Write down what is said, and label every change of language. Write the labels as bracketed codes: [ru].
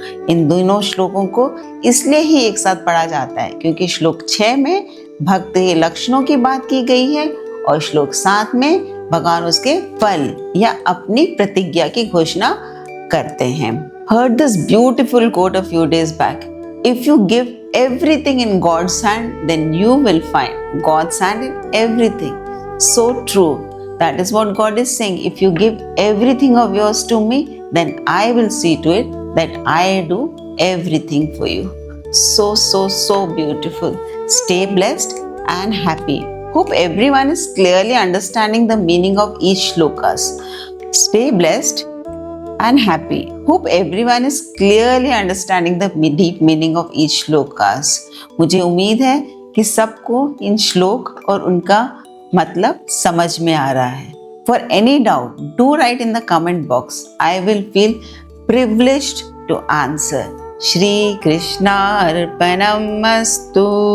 [hi] इन दोनों श्लोकों को इसलिए ही एक साथ पढ़ा जाता है क्योंकि श्लोक 6 में भक्त के लक्षणों की बात की गई है और श्लोक 7 में भगवान उसके फल या अपनी प्रतिज्ञा की घोषणा करते हैं। [en] Heard this beautiful quote a few days back. If you give everything in God's hand, then you will find God's hand in everything. So true. That is what God is saying. If you give everything of yours to me, then I will see to it that I do everything for you. So beautiful. Stay blessed and happy. Hope everyone is clearly understanding the meaning of each shlokas. Stay blessed and happy. Hope everyone is clearly understanding the deep meaning of each shlokas. [hi] मुझे उम्मीद है कि सबको इन श्लोक और उनका मतलब समझ में आ रहा है. [en] For any doubt, do write in the comment box. I will feel privileged to answer. [sa] Shri Krishna Arpanamastu.